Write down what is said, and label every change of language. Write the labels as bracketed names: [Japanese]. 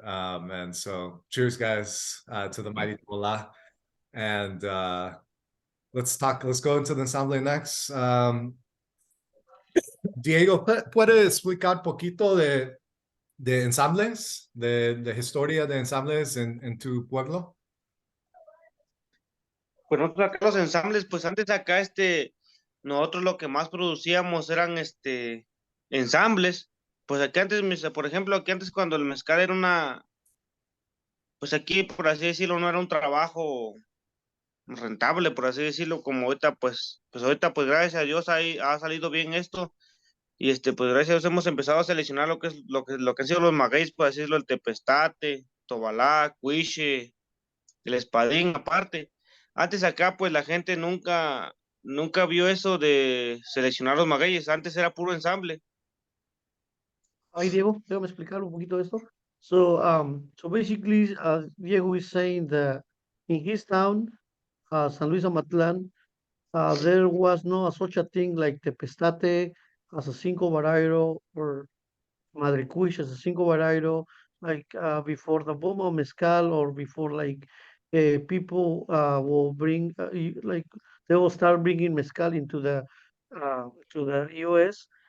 [English] And so cheers, guys, to the mighty Tobala. And let's go into the ensemble next. [Spanish] Diego, ¿puedes explicar poquito de ensambles, de historia de ensambles en tu pueblo? Pues nosotros acá los ensambles, pues antes acá, nosotros lo que más producíamos eran, ensambles. Pues aquí antes, por ejemplo, aquí antes cuando el mezcal era pues aquí, por así decirlo, no era un trabajo rentable, por así decirlo, como ahorita, pues ahorita, pues gracias a Dios ha salido bien esto. Y pues gracias a Dios hemos empezado a seleccionar lo que han sido los magueyes, por así decirlo, el tepestate, tobalá, cuiche, el espadín aparte. Antes acá, pues la gente nunca vio eso de seleccionar los magueyes. Antes era puro ensamble. Hi, Diego, déjame explicar un poquito esto. [English] So basically, Diego is saying that in his town, San Luis Amatlan, there was no such a thing like Tepestate as a single varietal or Madricuish as a single varietal, like before the boom of mezcal or before like people will bring like they will start bringing mezcal into the to the US.